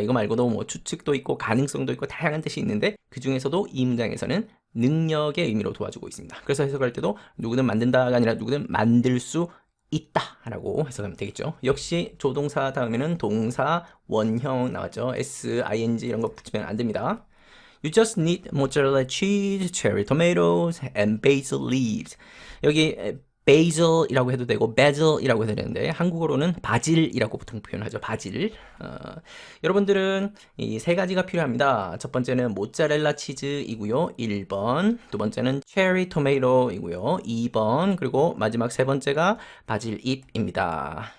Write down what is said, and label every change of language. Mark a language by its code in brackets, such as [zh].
[ko] 이거 말고도 뭐 추측도 있고 가능성도 있고 다양한 뜻이 있는데 그 중에서도 이 문장에서는 능력의 의미로 도와주고 있습니다. 그래서 해석할 때도 누구든 만든다가 아니라 누구든 만들 수 있다 라고 해석하면 되겠죠. 역시 조동사 다음에는 동사 원형 나왔죠. s, ing 이런 거 붙이면 안 됩니다. [en] You just need mozzarella cheese, cherry tomatoes, and basil leaves. [ko] 여기 basil이라고 해도 되고 basil이라고 해도 되는데 한국어로는 바질이라고 보통 표현하죠. 바질. 여러분들은 이 세 가지가 필요합니다. 첫 번째는 모짜렐라 치즈이고요. 1번. 두 번째는 체리 토마토이고요. 2번. 그리고 마지막 세 번째가 바질 잎입니다.